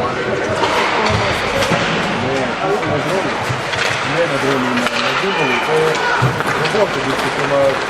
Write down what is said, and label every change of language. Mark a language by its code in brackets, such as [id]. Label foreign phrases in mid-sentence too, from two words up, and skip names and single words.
[sl] Ne, to je na drogi. Ne na drogi, na Dubovi. To je na drogi, to ima